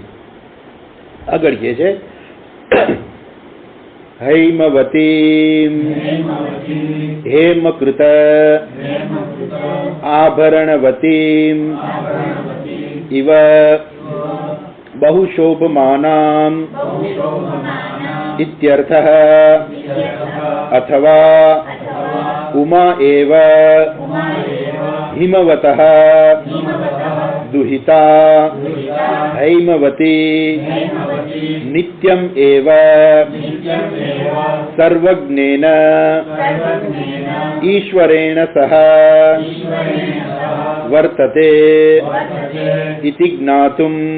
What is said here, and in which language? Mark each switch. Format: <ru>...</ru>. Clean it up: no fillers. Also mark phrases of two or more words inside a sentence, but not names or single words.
<gu>આગળ કહે છે</gu> <sa>હૈમવતી હેમકૃત આભરણવતી ઇવ બહુ શોભમાનામ ઇત્યર્થઃ અથવા ઉમા એવ હિમવતઃ दुहिता हैमवती नित्यम एव सर्वज्ञेन ईश्वरेण सह वर्तते इति ज्ञातुं</sa>